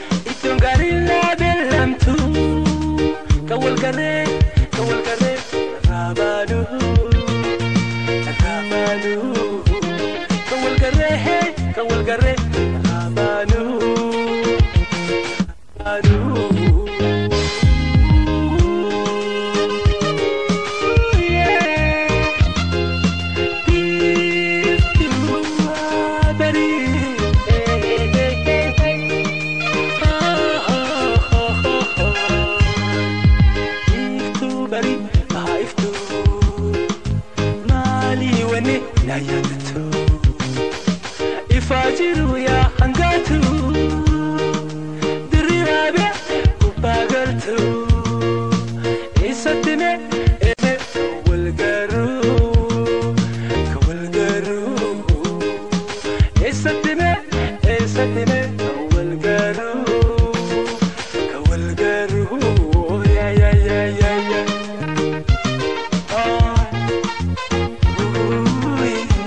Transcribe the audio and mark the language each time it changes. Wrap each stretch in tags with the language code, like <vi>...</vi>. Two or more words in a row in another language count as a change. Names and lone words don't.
<om>Ittoon gaariin na beellamtu. Kan wal garree, kan wal garree, irraa baanu. Irraa baanu. Kan wal garree, hee, kan wal garree, irraa baanu. Baanu.</om> <en>Yeah. If you are ready. Oh, oh, oh, oh, oh. If you are ready, ah, if you.</en> <om>Maali wani na yaadatu? Ifa jiru ya hangatu. Dirri rabe gubbaa galtu. Eessatti mee, ee, ka wal garuu? Ka wal garuu. Eessatti mee, eessatti mee, ka wal garuu? Ka wal garuu. Yeah, yeah, yeah, yeah, yeah. Ah. Ooh, yeah.</om>